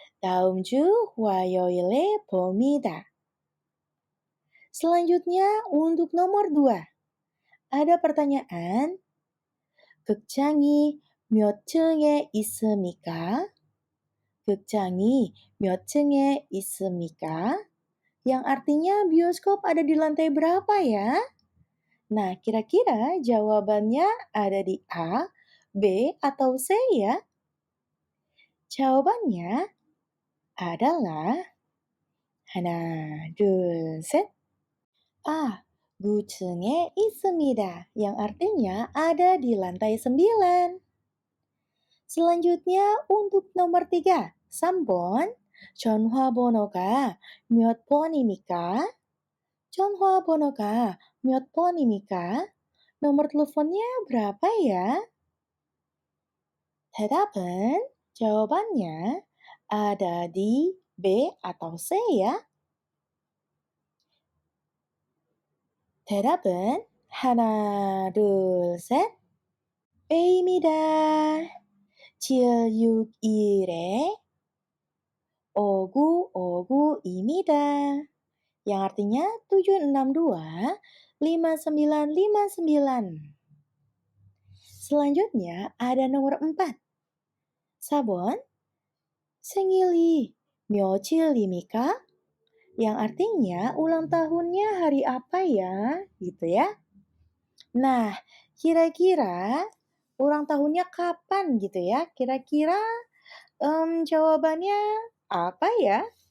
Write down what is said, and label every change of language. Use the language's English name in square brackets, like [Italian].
[Korean] 다음 주 화요일에 봅니다. [Indonesian] Selanjutnya untuk nomor 2. Ada pertanyaan. [Korean] 극장이 몇 층에 있습니까? 극장이 몇 층에 있습니까? [Indonesian] Yang artinya bioskop ada di lantai berapa ya? Nah, kira-kira jawabannya ada di A, B, atau C ya? Jawabannya adalah [Korean] 하나, 둘, 셋. A, 9층에 있습니다. [Indonesian] Yang artinya ada di lantai 9. Selanjutnya untuk nomor 3, 3번. [Korean] 전화번호가 몇 번입니까? 전화번호가 몇 번입니까? [Indonesian] Nomor teleponnya berapa ya? [Korean] 대답은 [Indonesian] jawabannya ada di B atau C ya. [Korean] 대답은 하나, 둘, 셋. B입니다. 761에 5959입니다. [Indonesian] Yang artinya 762 5959. Selanjutnya ada nomor 4. [Korean] Sabon 생일이 며칠입니까? [Indonesian] Yang artinya ulang tahunnya hari apa ya? Gitu ya. Nah, kira-kira ulang tahunnya kapan gitu ya? Kira-kira jawabannya apa ya?